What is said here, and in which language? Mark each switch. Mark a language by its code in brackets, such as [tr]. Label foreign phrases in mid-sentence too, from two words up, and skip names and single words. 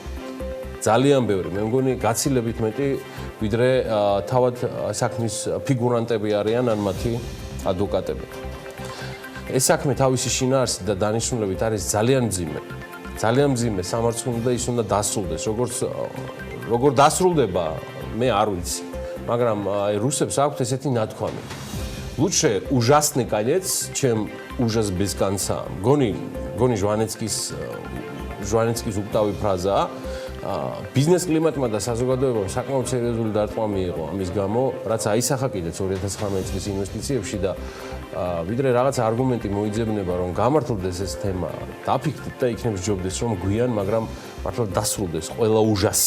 [ka] ძალიან ბევრი, მე მგონი გაცილებით მეტი, ვიდრე თავად საქმის ფიგურანტები არიან ან მათი ადვოკატები. ეს საქმე თავისი შინაარსით და დანიშნულებით არის ძალიან მძიმე. ძალიან მძიმე სამართლმდ და ის უნდა დასრულდეს. როგორ დასრულდება, მე არ ვიცი. მაგრამ რუსებს აქვთ ესეთი ნათქვამი. [ru] Лучше ужасный конец, чем ужас без конца. [ka] გონი ჟვანეცკის უპტავი ფრაზაა. ბიზნეს კლიმატმა და საზოგადოებამ საკმაოდ სერიოზული დარტყმა მიიღო ამის გამო, რაც აისახა კიდეც 2019 წლის ინვესტიციებში და ვიდრე რაღაც არგუმენტი მოიძებნება, რომ გამართლდეს ეს თემა, დაფიქრდით და იქნებ სჯობდეს, რომ გვიან, მაგრამ მართლა დასრულდეს ყველა ужаსი.